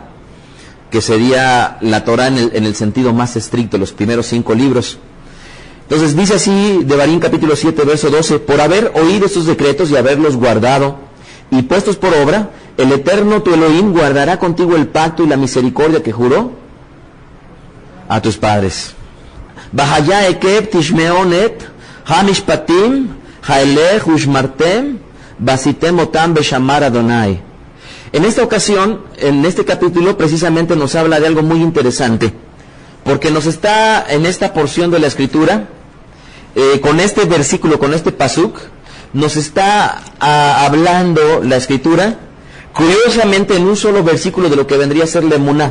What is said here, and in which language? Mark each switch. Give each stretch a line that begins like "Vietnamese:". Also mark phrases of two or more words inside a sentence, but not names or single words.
Spanish: Que sería la Torá en el sentido más estricto, los primeros 5 libros. Entonces dice así Devarim capítulo 7 verso 12: por haber oído estos decretos y haberlos guardado y puestos por obra, el Eterno tu Elohim guardará contigo el pacto y la misericordia que juró a tus padres.
Hebrew: והיה עקב תשמעון את המשפטים האלה ושמרתם ועשיתם אתם ושמר אדני.
Spanish: En esta ocasión, en este capítulo, precisamente nos habla de algo muy interesante, porque nos está en esta porción de la escritura, con este versículo, con este pasuk, nos está hablando la escritura, curiosamente en un solo versículo, de lo que vendría a ser la emuná.